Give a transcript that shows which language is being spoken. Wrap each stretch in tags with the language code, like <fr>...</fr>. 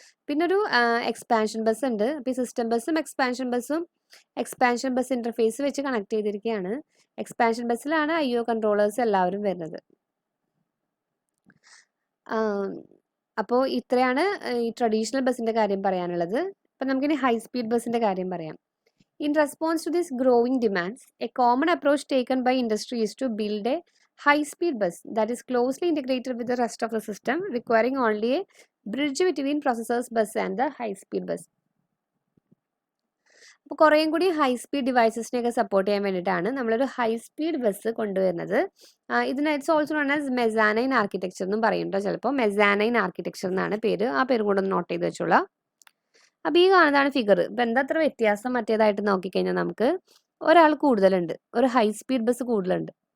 <ml>പിന്നെ ഒരു expansion bus ഉണ്ട്. അപ്പോൾ ഈ സിസ്റ്റം ബസ്സും എക്സ്പാൻഷൻ ബസ് ഇൻ്റർഫേസ് വെച്ച് കണക്ട് ചെയ്തിരിക്കുകയാണ്. എക്സ്പാൻഷൻ ബസ്സിലാണ് IO കൺട്രോളേഴ്സ് എല്ലാവരും വരുന്നത്. അപ്പോൾ ഇത്രയാണ് ഈ ട്രഡീഷണൽ ബസ്സിൻ്റെ കാര്യം പറയാനുള്ളത്. അപ്പം നമുക്കിനി ഹൈ സ്പീഡ് ബസ്സിൻ്റെ കാര്യം പറയാം.</ml> <en>In response to these growing demands, a common approach taken by industry is to build a high-speed bus that is closely integrated with the rest of the system, requiring only a bridge between processor's bus and the high-speed bus.</en> <ml>അപ്പോൾ കുറേയും കൂടി high speed ഡിവൈസസിനെയൊക്കെ support ചെയ്യാൻ വേണ്ടിയിട്ടാണ് നമ്മളൊരു high speed bus കൊണ്ടുവരുന്നത്. ഇതിന്</ml> <en>it's also known as mezzanine architecture</en> <ml>എന്നും പറയുന്നുണ്ടോ, ചിലപ്പോൾ മെസാനൈൻ ആർക്കിടെക്ചർ എന്നാണ് പേര്. ആ പേരും കൂടെ ഒന്ന് നോട്ട് ചെയ്ത് വെച്ചോളാം. അപ്പോൾ ഈ കാണുന്നതാണ് ഫിഗർ. ഇപ്പം എന്താ അത്ര വ്യത്യാസം മറ്റേതായിട്ട് നോക്കിക്കഴിഞ്ഞാൽ നമുക്ക് ഒരാൾ കൂടുതലുണ്ട്, ഒരു ഹൈ സ്പീഡ് ബസ് കൂടുതലുണ്ട്.</ml>